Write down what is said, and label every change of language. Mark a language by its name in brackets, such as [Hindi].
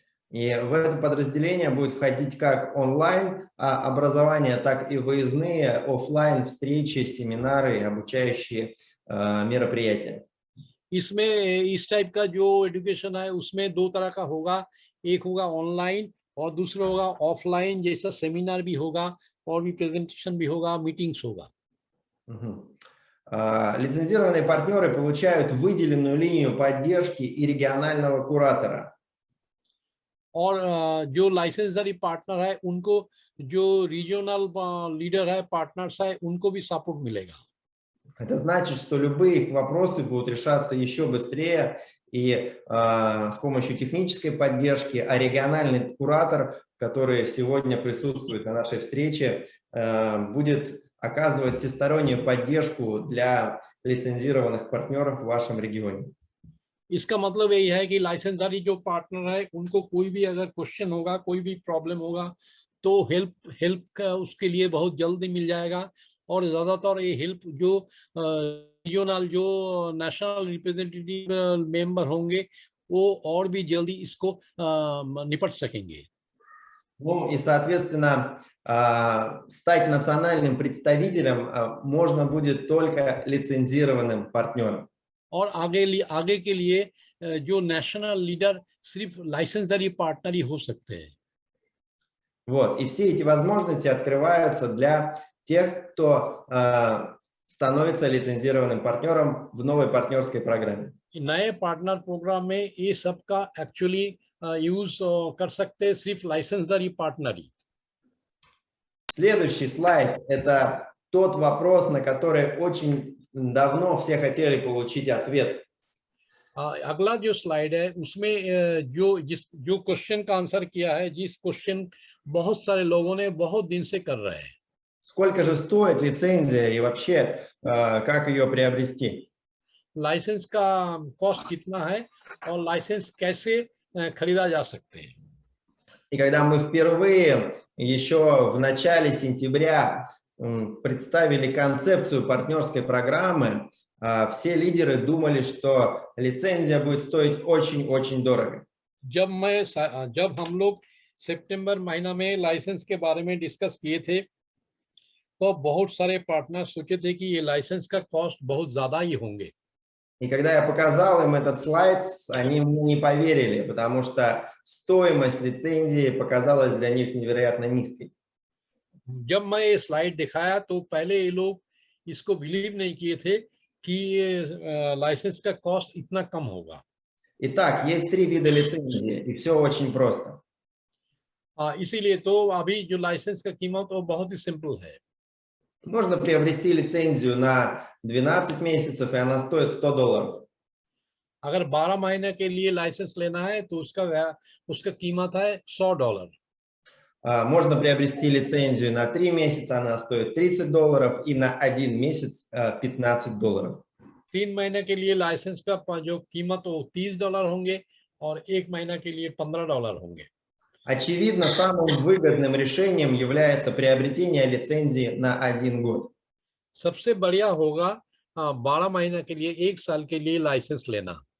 [Russian] И в это подразделение будет входить как онлайн образование, так и выездные офлайн встречи, семинары, обучающие мероприятия. [Hindi] इसमें इस टाइप का जो एजुकेशन है उसमें दो तरह का होगा, एक होगा ऑनलाइन और दूसरा होगा ऑफलाइन, जैसा सेमिनार भी होगा और भी प्रेजेंटेशन भी होगा, मीटिंग्स होगा। [Russian] Лицензированные партнеры получают выделенную линию поддержки и регионального куратора. [Hindi] और जो लाइसेंसदारी पार्टनर है उनको जो रीजनल लीडर है, पार्टनर्स है, उनको भी सपोर्ट मिलेगा। [Russian] Это значит, что любые их вопросы будут решаться еще быстрее и с помощью технической поддержки, а региональный куратор, который сегодня присутствует на нашей встрече, будет оказывать всестороннюю поддержку для лицензированных партнеров в вашем регионе. [Hindi] इसका मतलब यही है कि लाइसेंसदारी जो पार्टनर है उनको कोई भी अगर क्वेश्चन होगा, कोई भी प्रॉब्लम होगा तो हेल्प उसके लिए बहुत जल्दी मिल जाएगा। और ज्यादातर ये हेल्प जो रीजनल जो नेशनल रिप्रेजेंटेटिव मेंबर होंगे वो और भी जल्दी इसको निपट सकेंगे। [Russian] Ну и, соответственно, стать национальным представителем можно будет только лицензированным партнером. [Hindi] और आगे के लिए जो नेशनल लीडर सिर्फ लाइसेंसदारी पार्टनर ही हो सकते हैं। [Russian] Вот, и все эти возможности открываются для тех, кто становится лицензированным партнером в новой партнерской программе. [Hindi] नए पार्टनर प्रोग्राम में ये सब का एक्चुअली यूज कर सकते हैं सिर्फ लाइसेंसदारी पार्टनर ही। [Russian] Следующий слайд – это тот вопрос, на который очень давно все хотели получить ответ. [Hindi] अगला जो स्लाइड है उसमें जो क्वेश्चन का आंसर किया है, जिस क्वेश्चन बहुत सारे लोगों ने बहुत दिन से कर रहे हैं। [Russian] Сколько же стоит лицензия и вообще как ее приобрести? [Hindi] लाइसेंस का कॉस्ट कितना है और लाइसेंस कैसे खरीदा जा सकते हैं? [Russian] И когда мы впервые еще в начале сентября представили концепцию партнерской программы, все лидеры думали, что лицензия будет стоить очень-очень дорого. [Hindi] जब हम लोग सितंबर महीना में लाइसेंस के बारे में डिस्कस किए थे तो बहुत सारे पार्टनर सोचे थे कि ये लाइसेंस का कॉस्ट बहुत ज्यादा ही होंगे। [Russian] И когда я показал им этот слайд, они мне не поверили, потому что стоимость лицензии показалась для них невероятно низкой. [Hindi] जब मैं ये स्लाइड दिखाया तो पहले ये लोग इसको बिलीव नहीं किए थे कि ये लाइसेंस का कॉस्ट इतना कम होगा। [Russian] Итак, есть три вида лицензии, и все очень просто. [Hindi] इसीलिए तो अभी जो लाइसेंस का कीमत वो बहुत ही सिंपल है। [Russian] Можно приобрести лицензию на 12 месяцев, и она стоит $100. [Hindi] अगर 12 महीने के लिए लाइसेंस लेना है तो उसका कीमत है $100। [Russian] Можно приобрести лицензию на 3 месяца, она стоит $30, и на 1 месяц $15. [Hindi] 3 महीने के लिए लाइसेंस का जो कीमत वो $30 होंगे और 1 महीना के लिए $15 होंगे। [Russian] Очевидно, самым выгодным решением является приобретение лицензии на 1 год. [Hindi] सबसे बढ़िया होगा 12 महीने के लिए 1 साल के लिए लाइसेंस लेना।